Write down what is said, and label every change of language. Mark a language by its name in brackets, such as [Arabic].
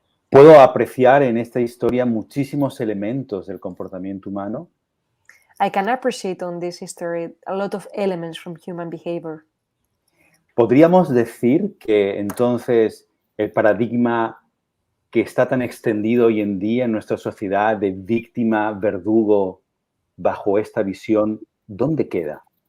[Spanish] Puedo apreciar en esta historia muchísimos elementos del comportamiento humano. [English] I can appreciate on this history a lot of elements from human behavior. [Spanish] ¿Podríamos decir que entonces el paradigma que está tan extendido hoy en día en nuestra sociedad de víctima, verdugo, bajo esta visión, ¿dónde queda?